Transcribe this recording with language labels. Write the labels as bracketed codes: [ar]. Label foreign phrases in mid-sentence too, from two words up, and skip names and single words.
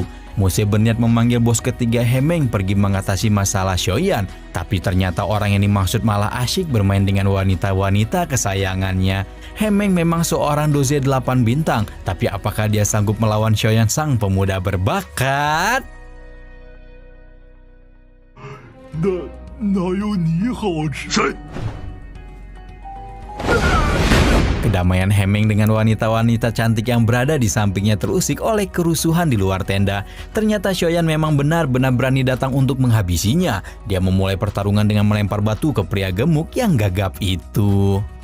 [id] Muse berniat memanggil bos ketiga Hemeng pergi mengatasi masalah Shoyan. Tapi ternyata orang yang dimaksud malah asyik bermain dengan wanita-wanita kesayangannya. Hemeng memang seorang doze 8 bintang, tapi apakah dia sanggup melawan Xiaoyan sang pemuda berbakat? [zh] 哪有你好吃？谁？ [id] Kedamaian Hemeng dengan wanita-wanita cantik yang berada di sampingnya terusik oleh kerusuhan di luar tenda. Ternyata Xiaoyan memang benar-benar berani datang untuk menghabisinya. Dia memulai pertarungan dengan melempar batu ke pria gemuk yang gagap itu.